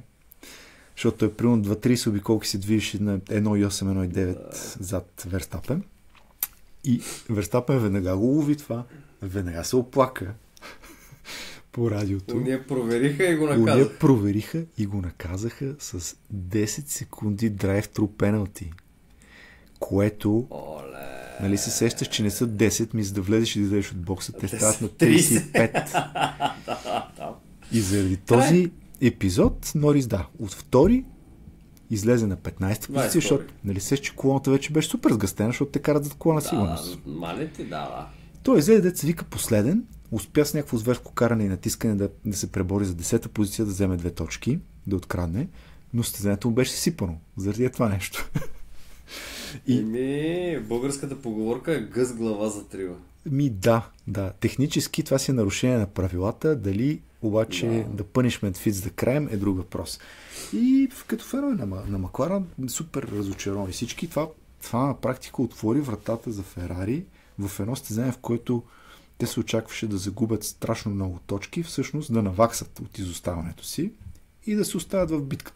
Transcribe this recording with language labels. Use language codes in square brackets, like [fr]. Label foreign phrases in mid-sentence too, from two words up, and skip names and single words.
[bg] Защото той примерно 2-30 обиколки се движеше на 1,8-1,9 зад Верстапен. И Верстапен веднага го лови това. Веднага се оплака по радиото. Уния провериха и го наказаха с 10 секунди [en] drive-thru penalty. [bg] което нали се сещаш, че не са 10, ми за да влезеш и да излезеш от бокса, те стават на 35. И заради този епизод Норис от втори излезе на 15 позиция, защото нали сещаш, че колоната вече беше супер сгъстена, защото те карат зад кола на сигурност. Той излезе, деца вика последен, успя с някакво зверско каране и натискане да се пребори за 10-та позиция, да вземе 2 точки, да открадне, но състезанието му беше сипано. Заради това нещо. Българската поговорка е гъс глава за трива. Да. Технически това си е нарушение на правилата, дали обаче да [en] punishment fits the crime [bg] е друг въпрос. И като фенове на Макларен супер разочаровани всички. Това на практика отвори вратата за Ферари в едно състезание, в което те се очакваше да загубят страшно много точки, всъщност да наваксат от изоставането си и да се оставят в битката.